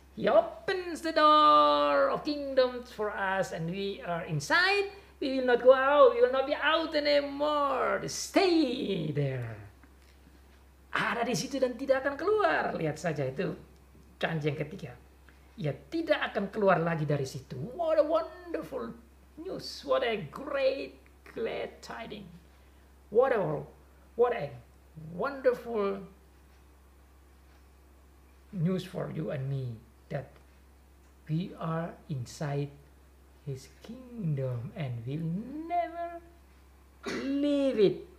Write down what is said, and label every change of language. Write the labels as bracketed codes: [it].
[en] He opens the door of kingdom for us and we are inside. We will not go out. We will not be out anymore. Stay there. [id] Ada di situ dan tidak akan keluar. Lihat saja itu janji yang ketiga. Ia tidak akan keluar lagi dari situ. [en] What a wonderful news. What a great, glad tidings. What a wonderful news for you and me. That we are inside His kingdom and will never leave it.